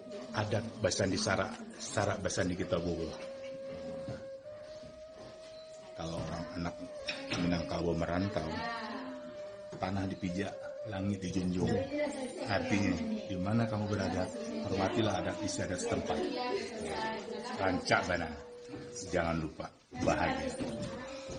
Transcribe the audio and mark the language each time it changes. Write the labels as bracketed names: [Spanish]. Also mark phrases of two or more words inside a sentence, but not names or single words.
[Minangkabau] adat Basandi Sarak Basandi kita Bogo. [Indonesian] Kalau orang anak Minangkabau merantau, tanah dipijak, langit dijunjung. Artinya, di mana kamu berada, hormatilah adat istiadat setempat. Rancak sana, jangan lupa bahagia.